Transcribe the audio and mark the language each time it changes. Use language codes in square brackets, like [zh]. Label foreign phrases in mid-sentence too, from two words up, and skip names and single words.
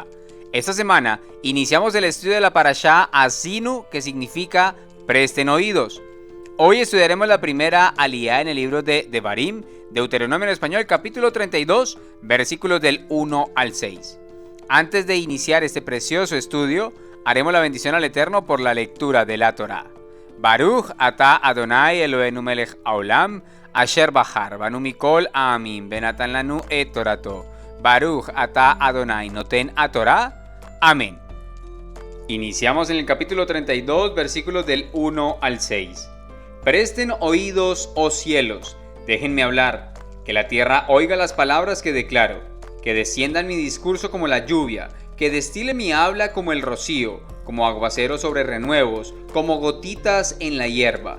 [es] Esta semana iniciamos el estudio de la parashá Asinu, que significa presten oídos. Hoy estudiaremos la primera aliyá en el libro de Devarim, Deuteronomio en español, capítulo 32, versículos del 1 al 6. Antes de iniciar este precioso estudio, haremos la bendición al Eterno por la lectura de la Torá. [he] ברוך אתה אדוני אלוהינו מלך העולם, אשר בחר בנו מכל העמים ונתן לנו את תורתו. ברוך אתה אדוני נותן התורה. Amén. [es] Iniciamos en el capítulo 32, versículos del 1 al 6. Presten oídos, oh cielos, déjenme hablar, que la tierra oiga las palabras que declaro, que desciendan mi discurso como la lluvia, que destile mi habla como el rocío, como aguacero sobre renuevos, como gotitas en la hierba.